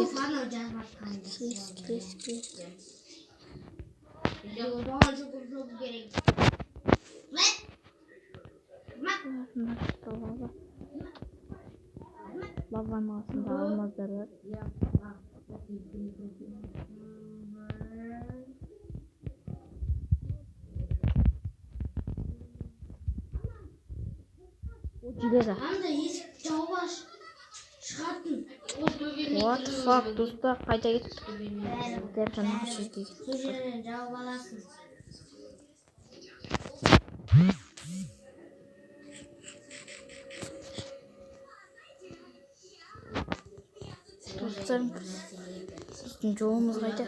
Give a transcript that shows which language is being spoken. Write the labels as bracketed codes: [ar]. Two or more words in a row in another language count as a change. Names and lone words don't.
[kk] Лаваның астында алмаздар бар. Железа. [en] What the fuck, [kk] достар, қайда кеттік? Дәп жаңағы жерге кеттік. Жауып аласың. Достарым, біздің жолымыз қайда?